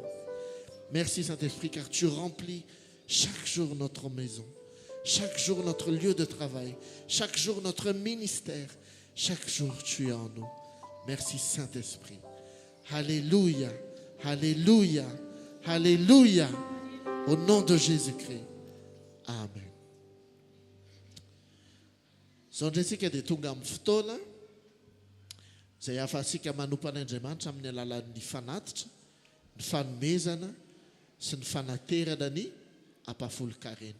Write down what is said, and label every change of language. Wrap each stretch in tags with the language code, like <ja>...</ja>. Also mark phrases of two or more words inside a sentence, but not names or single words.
<fr>Merci Saint-Esprit car tu remplis chaque jour notre maison. Chaque jour notre lieu de travail. Chaque jour notre ministère. Chaque jour tu es en nous. Merci Saint-Esprit. Alléluia, Alléluia, Alléluia. Au nom de Jésus-Christ. Amen.</fr> <mg>Zondratsika dia tonga amin'ny fotoana izay ahafahantsika manompo an'Andriamanitra amin'ny alalan'ny fanatitra, ny fanomezana sy ny fanaterana ny ampahafolo-karena.</mg>